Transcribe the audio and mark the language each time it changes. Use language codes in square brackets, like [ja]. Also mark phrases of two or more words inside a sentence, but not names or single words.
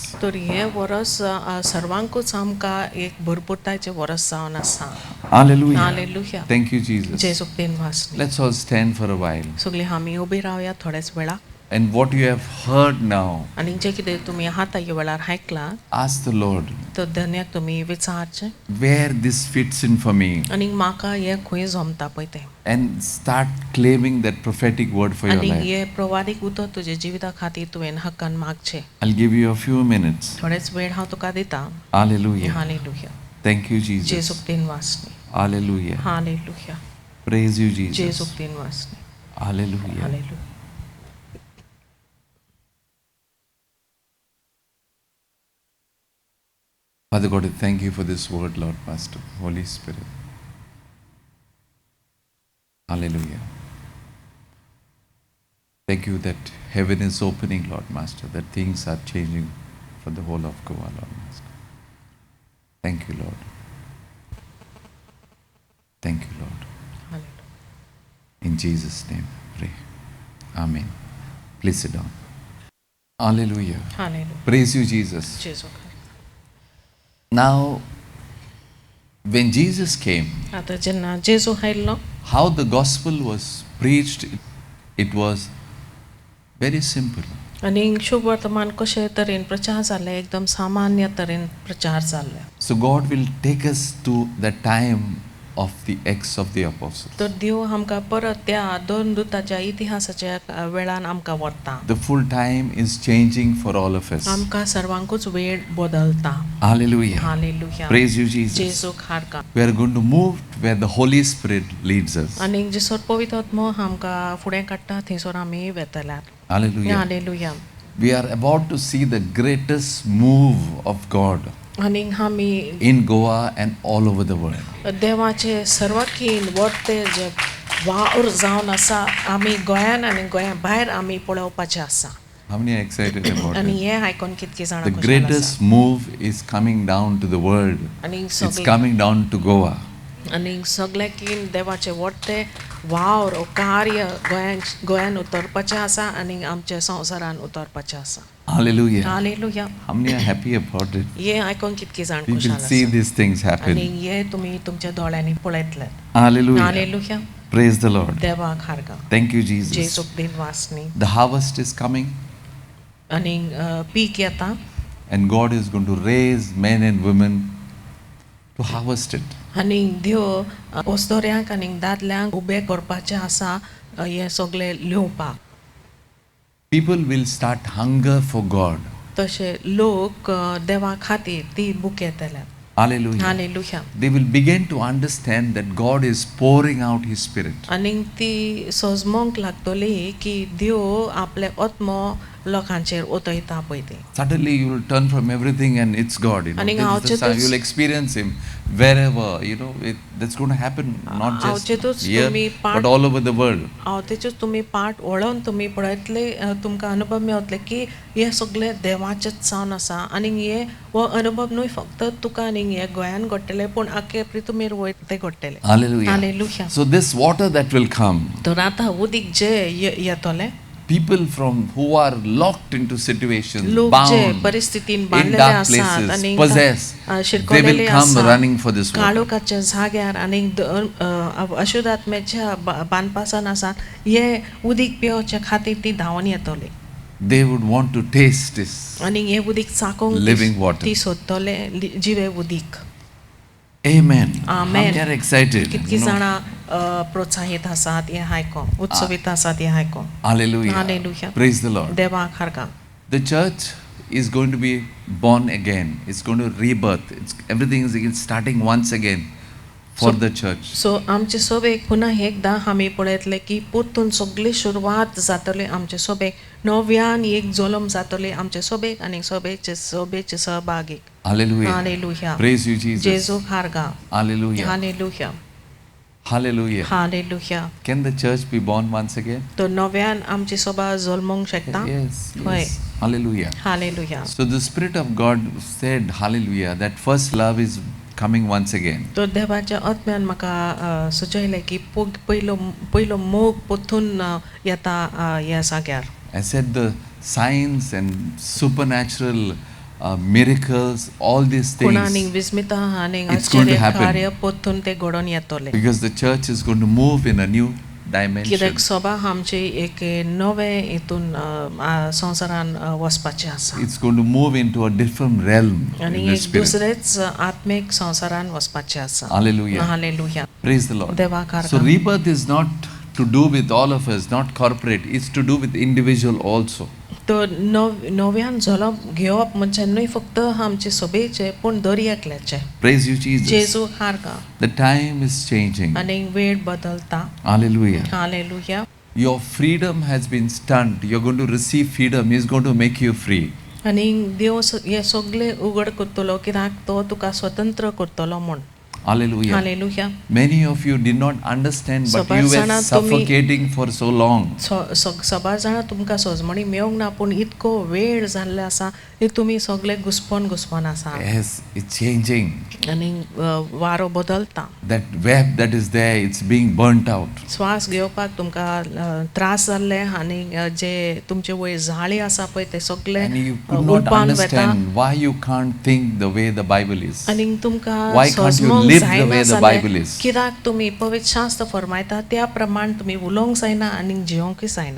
[kok] तर हे वरस सर्वांकूच आमकां एक भरपूरतायेचें वरस जावन आसा. [en] Hallelujah. [kok] हालेलुया. [en] Thank you, Jesus. [kok] जेजूक दिनवासनी. [en] Let's all stand for a while. [kok] सगळीं आमी उबी रावया थोड्याच वेळाक. [en] And what you have heard now, [kok] आनी जे कितें तुमी आहात ह्या वेळार आयकलां [en] ask the Lord, [kok] तर धन्याक तुमी विचारचें [en] where this fits in for me, [kok] आनी म्हाका हे खंय जमता पळय तें. [en] and start claiming that prophetic word for your [kok] आनी [en] life. [kok] हे प्रवादीक उतर तुजे जिविता खातीर तुवें हक्कान मागचें. [en] I'll give you a few minutes. [kok] थोडेच वेळ हांव तुका दितां. [en] Hallelujah. [kok] हालेलुया. [en] Thank you, Jesus. [kok] जेजूक दिनवासनी. [en] Hallelujah. [kok] हालेलुया. [en] Praise you, Jesus. [kok] जेजूक दिनवासनी. [en] Hallelujah. [kok] हालेलुया. [en] Father God, I thank you for this word, Lord Pastor, Holy Spirit. Hallelujah. Thank you that heaven is opening, Lord Master, that things are changing for the whole of Goa, Lord Master. Thank you, Lord. Thank you, Lord. [kok] हालेलुया. [en] In Jesus' name, pray. Amen. Please sit down. Hallelujah. [kok] हालेलुया. [en] Praise you, Jesus. [kok] जेजूक. [en] Now, when Jesus came, [kok] आतां जेन्ना जेजू आयल्लो, [en] how the gospel was preached, it was very simple. [kok] आनी शुभ वर्तमान कशे तरेन प्रचार जाल्ले एकदम सामान्य तरेन प्रचार जाल्ले. [en] So God will take us to the time of the Acts of the Apostles. [kok] तर देव आमकां परत त्या दोन दुताच्या इतिहासाच्या वेळान आमकां व्हरता. [en] The full time is changing for all of us. [kok] आमकां सर्वांकूच वेळ बदलता. [en] Hallelujah. [kok] हालेलुया. [en] Praise you, Jesus. [kok] जेजूक हारका. [en] We are going to move where the Holy Spirit leads us. [kok] आनी जेसर पवित्र आत्मो आमकां फुडें काडटा थंयसर आमी वेतल्यात. [en] Hallelujah. [kok] हालेलुया. [en] We are about to see the greatest move of God [kok] आनी आमी [en] in Goa and all over the world. [kok] देवाचे सर्वांकीन वर्ते जे वावर जावन आसा आमी गोंयान आनी गोंया भायर आमी पळोवपाचे आसा. [en] How many are excited about [kok] आनी [en] it? [kok] हे आयकोन कितके जाणां [en] The [kok] खुशाल आसा. [en] greatest move is coming down to the world. [kok] आनी [en] It's coming down to Goa. [kok] आनी सगळ्याकीन देवाचे वर्ते वावर ओ कार्य गोंयान उतरपाचें आसा आनी आमच्या संवसारान उतरपाचें आसा. [en] Hallelujah. [kok] हालेलुया. [en] How many are happy about it? [kok] हे आयकोन कितके जाण [en] We [kok] खुशाल [en] will see [kok] आसा. [en] these things [kok] आनी [en] happen. [kok] हे तुमी तुमच्या दोळ्यांनी पळयतले. [en] Hallelujah. [kok] हालेलुया. [en] Praise the Lord. [kok] देवाक हारगा. [en] Thank you, Jesus. [kok] जेजूक दिन वासनी. [en] The harvest is coming, [kok] आनी पीक येता [en] and God is going to raise men and women to harvest it. [kok] आनी देव ओस्तोऱ्यांक आनी दादल्यांक उबे करपाचें आसा हे सगळे लिवपाक. [en] People will start hunger for God. [kok] तशे लोक देवा खातीर ती बुक येतले. [en] Hallelujah. [kok] हालेलुया. [en] They will begin to understand that God is pouring out His Spirit. [kok] आनी ती सोजमोंक लागतली की देव आपले आत्मो लोकांचेर उतयता पळय ते. [en] Suddenly you will turn from everything and it's God. You know, And This is the sign. You'll experience Him wherever. You know, that's going to happen not just here, but all over the world. [kok] हांव तेचेच तुमी पार्ट वळोवन तुमी पळयतले तुमकां अनुभव मेळटले की हे सगळे देवाचेच जावन आसा आनी हे हो अनुभव न्हय फक्त तुका आनी हे गोंयान घडटले पूण आख्खे पृथ्वीर वयर ते घडटले. [en] Hallelujah. [kok] हालेलुया. [en] So this water that will come, [kok] तर आतां उदीक जे येतले [en] people from who are locked into situations, [kok] लोक जे [en] bound [kok] परिस्थितीन [en] in [kok] बांधलेले [en] dark [kok] आसात [en] places, [kok] आनी [en] possessed, they [kok] शिरकोलेले [en] will come [kok] आसात [en] running for this water. [kok] काळोखाच्या जाग्यार आनी अशुद्ध आत्म्याच्या बांदपासान आसात हे उदीक पिवचे खातीर ती धांवन येतली. [en] They would want to taste this. [kok] आनी हे उदीक चाकोंक [en] Living water. [kok] ती सोदतले जिवे उदीक. [en] Amen. Amen. They are excited. [kok] कितकी [en] you know. [kok] जाणां प्रोत्साहीत आसात हे आयकोन, उत्सवीत आसात हे आयकोन. [en] Hallelujah. Hallelujah. Praise the Lord. [kok] देवाक हारगा. [en] The church is going to be born again. It's going to rebirth. Everything is again starting once again for the church. [kok] सो आमचे सोबेक पुन्हा एकदा आमी पळयतले की परतून सगळी सुरवात जातली आमचे सोबेक नव्यान एक जल्म जातली आमचे सोबेक आनी सोबेचे सहभागीक. [en] Hallelujah. Hallelujah. Praise you, Jesus. जेजूक हारगा. Hallelujah. Hallelujah. Hallelujah. Hallelujah. Can the church be born once again? [kok] तो नव्यान आमची सभा जल्मोंक शकता. [en] Yes. [kok] होय. [en] Yes. Hallelujah. Hallelujah. So the Spirit of God said, Hallelujah, that first love is coming once again. [kok] तो देवाच्या आत्म्यान म्हाका सुचयलें की पयलो मोग परतून येता ह्या जाग्यार. [en] I said the signs and supernatural miracles, all these [kok] कुणानी [en] things, [kok] विस्मिता आनी [en] It's going to [kok] आश्चर्य [en] happen. [kok] कार्य परतून ते घडोवन येतले. [en] because the church is going to move in a new dimension. [kok] कित्याक सभा आमची एक नवे हितून संवसारान वचपाची आसा [en] It's going to move into a different realm [kok] आनी [en] in the [kok] एक [en] Spirit. [kok] दुसरेच आत्मिक संवसारान वचपाची आसा. [en] Hallelujah. [kok] हालेलुया. [en] Praise the Lord. [kok] देवाक [en] So [kok] हारगा. [en] rebirth is not to do with all of us, not corporate. It's to do with individual also. [kok] तो नव्यान जल्म घेवप म्हणजे न्हय फक्त आमचे सभेचे पूण दर एकल्याचे. [en] Praise you, Jesus. [kok] जेजू हारगा. [en] The time is changing. [kok] आनी वेळ बदलता. [en] Hallelujah. [kok] हालेलुया. [en] Your freedom has been stunned. You're going to receive freedom. He's going to make you free. [kok] आनी देव हे सगळे उघड करतलो कित्याक तो तुका स्वतंत्र करतलो म्हूण. [en] Hallelujah. [kok] हालेलुया. [en] Many of you did not understand, but [kok] सबार [en] you were [kok] जाणां तुम्ही- [en] suffocating for so long. [kok] सबार जाणां तुमकां सोजमणी मेळोंक ना पूण इतको वेळ जाल्लो आसा की तुमी सगळे घुस्पोन आसा. [en] Yes, it's changing. [kok] आनी वारो बदलता. [en] That web that is there, it's being burnt out. [kok] श्वास घेवपाक तुमकां त्रास जाल्ले आनी जे तुमचे वयर जाळी आसा पळय ते सगळे [en] And you could not [kok] उडपान वेता. [en] understand why you can't think the way the Bible is. [kok] आनी तुमकां [en] Why can't you [kok] सोजमोंक [en] live the [kok] जायना [en] way the [kok] जालें. [en] Bible is? [kok] कित्याक तुमी पवित्र शास्त्र फरमायता त्या प्रमाण तुमी उलोवंक जायना आनी जिवंकूय जायना.